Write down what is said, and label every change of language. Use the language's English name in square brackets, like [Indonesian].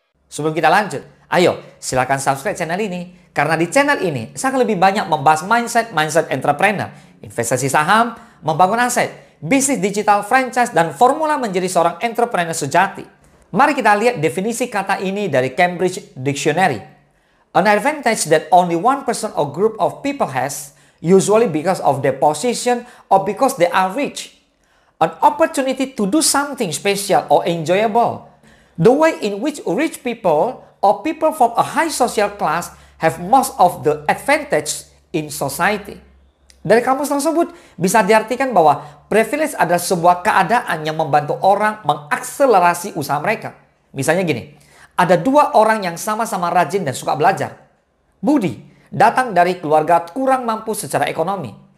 [Indonesian] Sebelum kita lanjut, ayo silakan subscribe channel ini. Karena di channel ini saya akan lebih banyak membahas mindset entrepreneur, investasi saham, membangun aset, bisnis digital, franchise, dan formula menjadi seorang entrepreneur sejati. Mari kita lihat definisi kata ini dari Cambridge Dictionary. [English] An advantage that only one person or group of people has, usually because of their position or because they are rich. An opportunity to do something special or enjoyable. The way in which rich people or people from a high social class have most of the advantage in society. [Indonesian] Dari kamus tersebut bisa diartikan bahwa privilege adalah sebuah keadaan yang membantu orang mengakselerasi usaha mereka. Misalnya gini, ada dua orang yang sama-sama rajin dan suka belajar. Budi datang dari keluarga kurang mampu secara ekonomi.